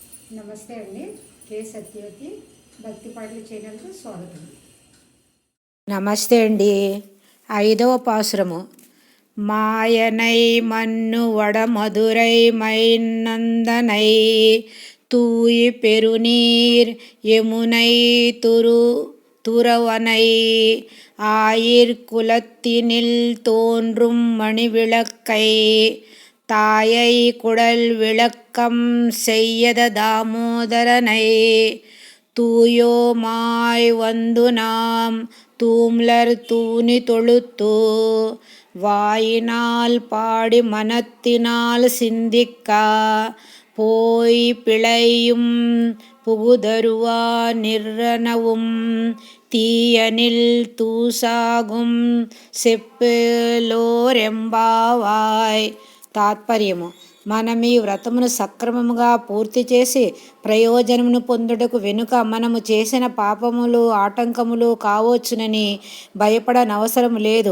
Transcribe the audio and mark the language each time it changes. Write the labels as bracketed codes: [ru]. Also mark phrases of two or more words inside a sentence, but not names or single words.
[te] నమస్తే అండి. కే సత్యవతి భక్తి పాటల ఛానల్కు స్వాగతం. నమస్తే అండి. 5వ పాసురము. [ta] மாயனை மன்னு வடமதுரை மைந்தனை தூய் பெருநீர் யமுனை துறவனை ஆயிர்குலத்தினில் தோன்றும் மணிவிளக்கை தாயை குடல் விளக்கம் செய்யத தாமோதரனை தூயோமாய் வந்து நாம் தூம்லர் தூணி தொழுத்து வாயினால் பாடி மனத்தினால் சிந்திக்கா போய் பிழையும் புகுதருவா நிர்ரணவும் தீயினில் தூசாகும் செப்பேலோர் எம்பாவாய். [te] తాత్పర్యము: మనం ఈ వ్రతమును సక్రమముగా పూర్తి చేసి ప్రయోజనమును పొందుటకు వెనుక మనము చేసిన పాపములు ఆటంకములు కావచ్చునని భయపడనవసరం లేదు.